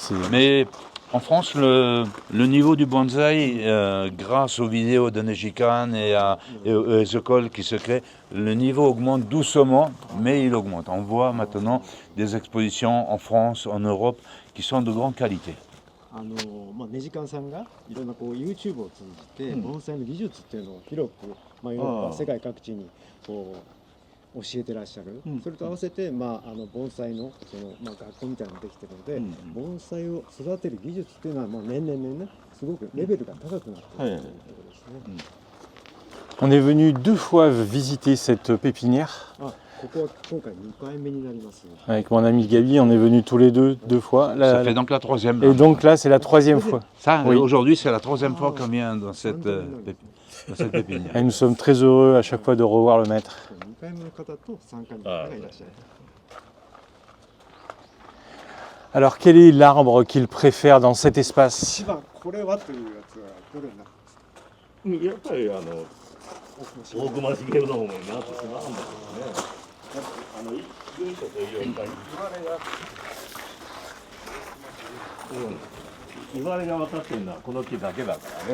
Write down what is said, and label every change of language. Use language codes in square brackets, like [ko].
[fr] Mais en France, le niveau du bonsaï, grâce aux vidéos de Nejikan et aux écoles qui se créent, le niveau augmente doucement, mais il augmente. On voit maintenant des expositions en France, en Europe, qui sont de grande qualité. [ja] ネジカンさんがいろんなこう YouTube を通じて盆栽の技術っていうのを広く、ヨーロッパ世界各地にこ教えてらっしゃる、それと合わせて、盆栽の学校みたいなのができてるので、盆栽を育てる技術っていうのはもう年々ねすごくレベルが高くなっているということですね。 [fr] On est venu 2 fois visiter cette pépinière. [ja] ここは今回2回目になります。 [fr] Avec mon ami Gabi, on est venus tous les deux 2 fois. Ça fait donc la troisième. Et donc là, c'est la 3e fois. Ça, Oui. aujourd'hui, c'est la 3e fois qu'on vient dans cette pépinière. Et nous sommes très heureux à chaque fois de revoir le maître. [ja] 2回目の方と3回目の方がいらっしゃる。 [fr] Alors, quel est l'arbre qu'il préfère dans cet espace? [ja] 一番これはというやつはどれになるんですか？やっぱり大隈茂の方がいいなとしますんだけどね。順とというか言われが分かってるのはこの木だけだからね。